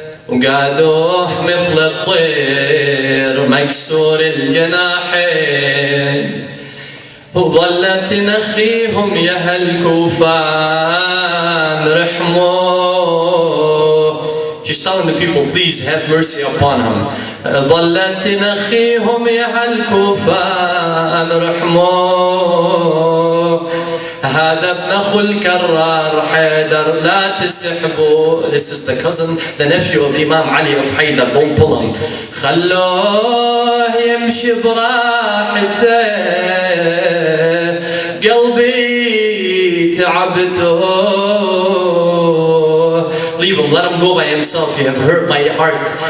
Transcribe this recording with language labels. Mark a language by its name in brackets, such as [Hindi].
[Arabic] وقادوه مثل الطير مكسور الجناحين، وظلت تنخيهم يا هالكوفان رحموه. [English] She's telling the people, please have mercy upon him. [Arabic] ظلت تنخيهم يا هالكوفان رحموه. هذا ابن أخو الكرار حيدر لا تسحبوا. [English] This is the cousin, the nephew of Imam Ali of Haydar, don't pull him. [Arabic] خلوه يمشي براحته قلبي تعبته. [English] Leave him, let him go by himself, you have hurt my heart.